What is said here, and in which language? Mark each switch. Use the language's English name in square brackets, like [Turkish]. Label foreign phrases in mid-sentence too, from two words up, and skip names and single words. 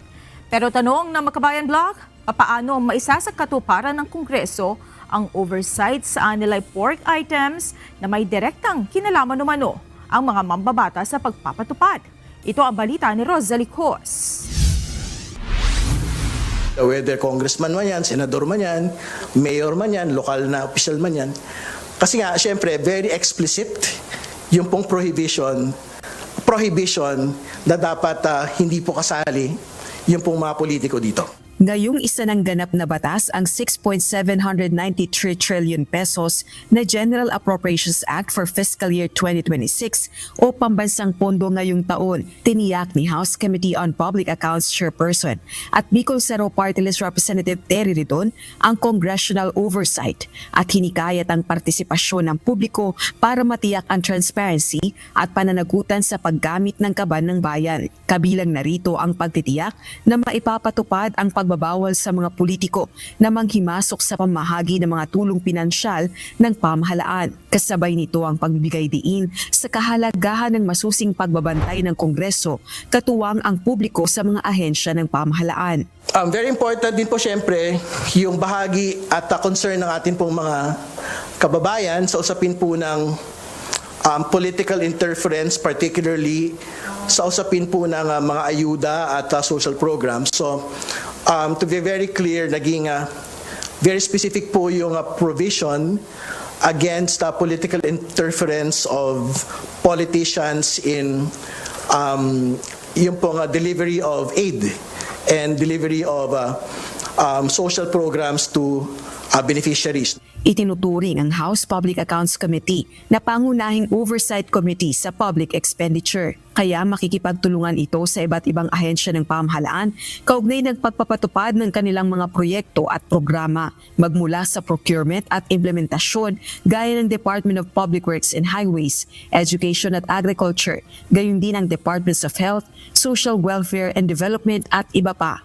[Filipino] Pero tanong ng Makabayan Blog, paano maisasakatuparan ng Kongreso ang oversight sa anilay pork items na may direktang kinalaman umano ang mga mambabata sa pagpapatupad? Ito ang balita ni Rosalie Cos. [English] Whether congressman [Filipino] man yan, senador man yan, mayor man yan, lokal na official man yan. Kasi nga, syempre, [English] very explicit [Filipino] yung pong prohibition na dapat hindi po kasali yung pong mga politiko dito. Ngayong isa ng ganap na batas ang 6.793 trillion pesos na General Appropriations Act for Fiscal Year 2026 o pambansang pondo ngayong taon, tiniyak ni House Committee on Public Accounts Chairperson at Bicol Cero Party List Representative Terry Ridon ang [English] congressional oversight [Filipino] at hinikayat ang partisipasyon ng publiko para matiyak ang transparency at pananagutan sa paggamit ng kaban ng bayan. Kabilang narito ang pagtitiyak na maipapatupad ang pagbabawal sa mga politiko na manghimasok sa pamahagi ng mga tulong pinansyal ng pamahalaan. Kasabay nito ang pagbibigay diin sa kahalagahan ng masusing pagbabantay ng Kongreso, katuwang ang publiko sa mga ahensya ng pamahalaan. [English] Very important [Filipino] din po syempre yung bahagi at concern ng atin pong mga kababayan sa usapin po ng [English] political interference, [Filipino] particularly sa usapin po ng mga ayuda at [English] social programs. So, to be very clear, naging very specific [Filipino] po yung [English] provision against political interference of politicians in [Filipino] yung pong [English] delivery of aid and delivery of social programs to beneficiaries. [Filipino] Itinuturing ang House Public Accounts Committee na pangunahing [English] oversight committee [Filipino] sa [English] public expenditure. [Filipino] Kaya makikipagtulungan ito sa iba't ibang ahensya ng pamahalaan kaugnay ng pagpapatupad ng kanilang mga proyekto at programa, magmula sa procurement at implementasyon gaya ng Department of Public Works and Highways, Education at Agriculture, gayon din ang Departments of Health, Social Welfare and Development at iba pa.